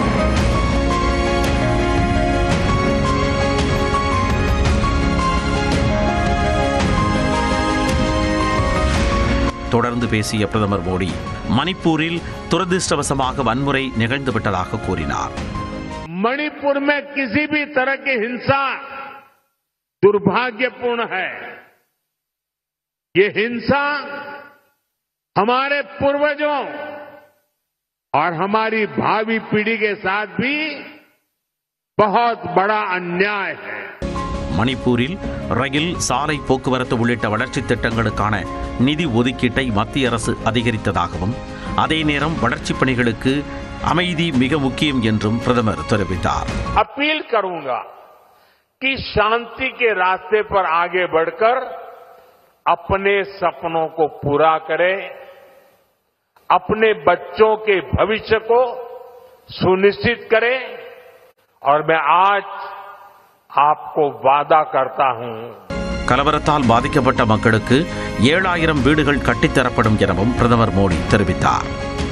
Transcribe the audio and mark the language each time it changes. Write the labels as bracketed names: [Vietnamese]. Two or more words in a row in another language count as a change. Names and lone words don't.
[Tamil] தொடர்ந்து பேசிய பிரதமர் மோடி மணிப்பூரில் துரதிருஷ்டவசமாக வன்முறை நிகழ்ந்துவிட்டதாக கூறினார். [Hindi] मणिपुर में किसी भी तरह की हिंसा दुर्भाग्यपूर्ण है। ये हिंसा हमारे पूर्वजों और हमारी भावी पीढ़ी के साथ भी बहुत बड़ा अन्याय है. [Tamil] மணிப்பூரில் ரயில், சாலை போக்குவரத்து உள்ளிட்ட வளர்ச்சி திட்டங்களுக்கான நிதி ஒதுக்கீட்டை மத்திய அரசு அதிகரித்ததாகவும் அதே நேரம் வளர்ச்சிப் பணிகளுக்கு அமைதி மிக முக்கியம் என்றும் பிரதமர் தெரிவித்தார். [Hindi] अपील करूंगा कि शांति के रास्ते पर आगे बढ़कर अपने सपनों को पूरा करें, अपने बच्चों के भविष्य को सुनिश्चित करें. और मैं आज आपको वादा करता हूं, [Tamil] கலவரத்தால் பாதிக்கப்பட்ட மக்களுக்கு 7000 வீடுகள் கட்டித்தரப்படும் எனவும் பிரதமர் மோடி தெரிவித்தார்.